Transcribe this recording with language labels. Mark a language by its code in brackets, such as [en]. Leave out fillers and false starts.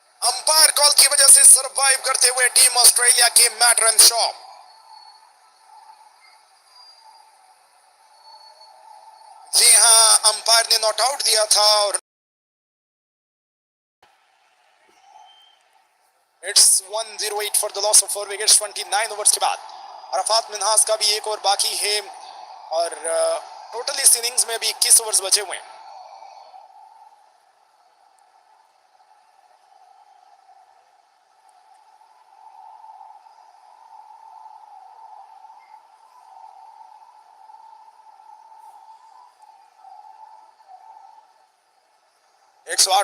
[hi] Umpire call की वजह से सरवाइव करते हुए टीम ऑस्ट्रेलिया के मैट रेनशॉ। जी हाँ, अंपायर ने नॉट आउट दिया था और [en] It's 108 for the loss of 4 wickets 29 overs [hi] के बाद। अरफात मिन्हास का भी एक ओवर बाकी है और टोटल इस इनिंग्स में भी 21 ओवर्स बचे हुए हैं।